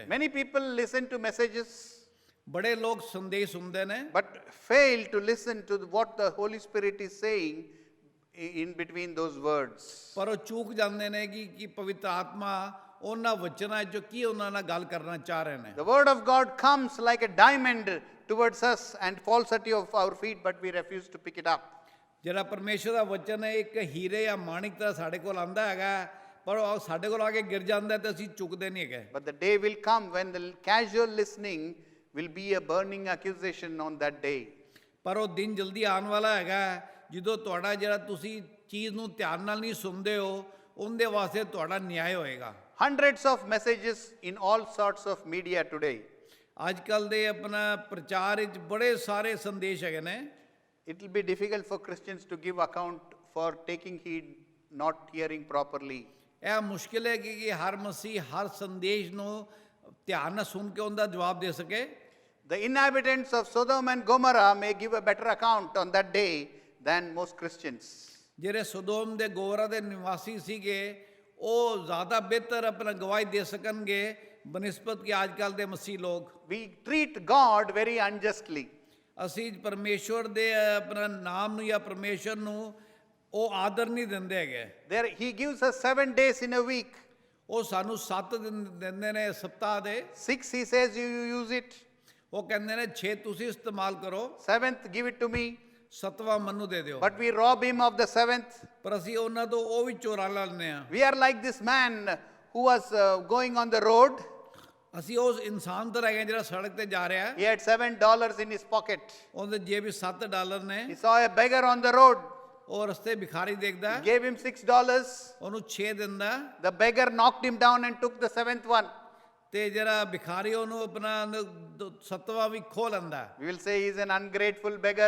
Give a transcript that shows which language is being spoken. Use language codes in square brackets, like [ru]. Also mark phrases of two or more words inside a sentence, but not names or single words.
[en] Many people listen to messages [pa] ਬੜੇ ਲੋਕ ਸੰਦੇਸ਼ ਸੁਣਦੇ ਨੇ [en] but fail to listen to what the Holy Spirit is saying in between those words. [pa] ਪਰ ਉਹ ਚੂਕ ਜਾਂਦੇ ਨੇ ਕਿ ਪਵਿੱਤਰ ਆਤਮਾ ਉਹਨਾਂ ਵਚਨਾਂ ਚੋਂ ਕੀ ਉਹਨਾਂ ਨਾਲ ਗੱਲ ਕਰਨਾ ਚਾਹ ਰਹੇ ਨੇ। [en] The word of God comes like a diamond towards us and falls at our feet, but we refuse to pick it up. [pa] ਜਿਹੜਾ ਪਰਮੇਸ਼ਵਰ ਦਾ ਵਚਨ ਹੈ ਇੱਕ ਹੀਰੇ ਜਾਂ ਮਾਣਿਕ ਦਾ ਸਾਡੇ ਕੋਲ ਆਂਦਾ ਹੈਗਾ ਪਰ ਉਹ ਸਾਡੇ ਕੋਲ ਆ ਕੇ ਗਿਰ ਜਾਂਦਾ ਤੇ ਅਸੀਂ ਚੁੱਕਦੇ ਨਹੀਂ ਹੈਗੇ। [en] But the day will come when the casual listening will be a burning accusation on that day. [pa] ਪਰ ਉਹ ਦਿਨ ਜਲਦੀ ਆਉਣ ਵਾਲਾ ਹੈਗਾ ਜਦੋਂ ਤੁਹਾਡਾ ਜਿਹੜਾ ਤੁਸੀਂ ਚੀਜ਼ ਨੂੰ ਧਿਆਨ ਨਾਲ ਨਹੀਂ ਸੁਣਦੇ ਹੋ ਉਹਦੇ ਵਾਸਤੇ ਤੁਹਾਡਾ ਨਿਆਂ ਹੋਏਗਾ। [en] Hundreds of messages in all sorts of media today. [pa] ਅੱਜ ਕੱਲ੍ਹ ਦੇ ਆਪਣਾ ਪ੍ਰਚਾਰ ਵਿੱਚ ਬੜੇ ਸਾਰੇ ਸੰਦੇਸ਼ ਹੈਗੇ ਨੇ। [en] It will be difficult for Christians to give account for taking heed, not hearing properly. [pa] ਇਹ ਮੁਸ਼ਕਿਲ ਹੈ ਕਿ ਹਰ ਮਸੀਹ ਹਰ ਸੰਦੇਸ਼ ਨੂੰ ਧਿਆਨ ਨਾਲ ਸੁਣ ਕੇ ਉਹਦਾ ਜਵਾਬ ਦੇ ਸਕੇ। [en] The inhabitants of Sodom and Gomorrah may give a better account on that day than most Christians. [pa] ਜਿਹੜੇ ਸੋਦੋਮ ਦੇ ਗੋਰਾ ਦੇ ਨਿਵਾਸੀ ਸੀਗੇ ਉਹ ਜ਼ਿਆਦਾ ਬਿਹਤਰ ਆਪਣਾ ਗਵਾਹੀ ਦੇ ਸਕਣਗੇ ਬਨਿਸਬਤ ਕਿ ਅੱਜ ਕੱਲ੍ਹ ਦੇ ਮਸੀਹ ਲੋਕ। [en] We treat God very unjustly. [pa] ਅਸੀਂ ਪਰਮੇਸ਼ਵਰ ਦੇ ਆਪਣਾ ਨਾਮ ਨੂੰ ਜਾਂ ਪਰਮੇਸ਼ਵਰ ਨੂੰ ਉਹ ਆਦਰ ਨਹੀਂ ਦਿੰਦੇ ਹੈਗੇ। [en] There, He gives us 7 days in a week. [pa] ਉਹ ਸਾਨੂੰ 7 ਦਿਨ ਦਿੰਦੇ ਨੇ ਸਪਤਾਹ ਦੇ। [en] 6 He says you use it. [pa] ਉਹ ਕਹਿੰਦੇ ਨੇ 6 ਤੁਸੀਂ ਇਸਤੇਮਾਲ ਕਰੋ, [en] 7th give it to me. [pa] 7ਵਾਂ ਮੈਨੂੰ ਦੇ ਦਿਓ। [en] But we rob Him of the 7th. [pa] ਪਰ ਅਸੀਂ ਉਹਨਾਂ ਤੋਂ ਉਹ ਵੀ ਚੋਰਾ ਲੈਂਦੇ ਆ। [en] We are like this man who was going on the road. [pa] ਅਸੀਂ ਉਸ ਇਨਸਾਨ ਤਰ੍ਹਾਂ ਹੈਗੇ ਜਿਹੜਾ ਸੜਕ ਤੇ ਜਾ ਰਿਹਾ ਹੈ, [en] He had $7 in his pocket. [pa] ਉਹਦੇ ਜੇਬ ਵਿੱਚ $7 ਨੇ। [en] He saw a beggar on the road. [pa] ਉਹ ਰਸਤੇ ਭਿਖਾਰੀ ਦੇਖਦਾ ਹੈ, [en] Gave him $6. [pa] ਉਹਨੂੰ 6 ਦਿੰਦਾ ਹੈ, [en] The beggar knocked him down and took the 7th one. [pa] ਤੇ ਜਿਹੜਾ ਭਿਖਾਰੀ ਉਹਨੂੰ ਆਪਣਾ 7ਵਾਂ ਵੀ ਖੋਹ ਲੈਂਦਾ ਹੈ। [en] We will say he is an ungrateful beggar.